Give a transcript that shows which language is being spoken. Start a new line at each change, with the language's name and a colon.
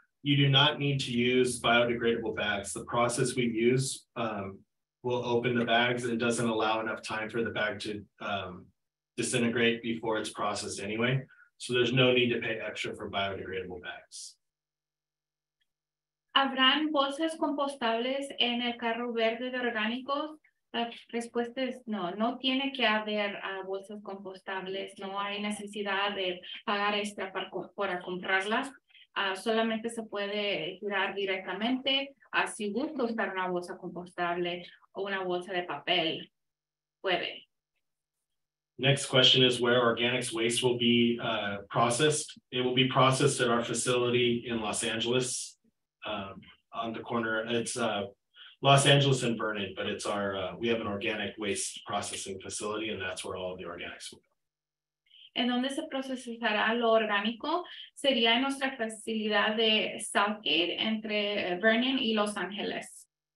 English: You do not need to use biodegradable bags. The process we use will open the bags. It doesn't allow enough time for the bag to disintegrate before it's processed anyway. So there's no need to pay extra for biodegradable bags.
Spanish: ¿Habrán bolsas compostables en el carro verde de orgánicos? La respuesta es no, no tiene que haber bolsas compostables, no hay necesidad de pagar extra para comprarlas, solamente se puede tirar directamente, si gusta usar una bolsa compostable o una bolsa de papel, puede.
English: Next question is where organics waste will be processed. It will be processed at our facility in Los Angeles on the corner. It's Los Angeles and Vernon, but it's our, we have an organic waste processing facility and that's where all of the organics will go.
Spanish: En donde se procesará lo orgánico sería en nuestra facilidad de Southgate entre Vernon y Los Ángeles.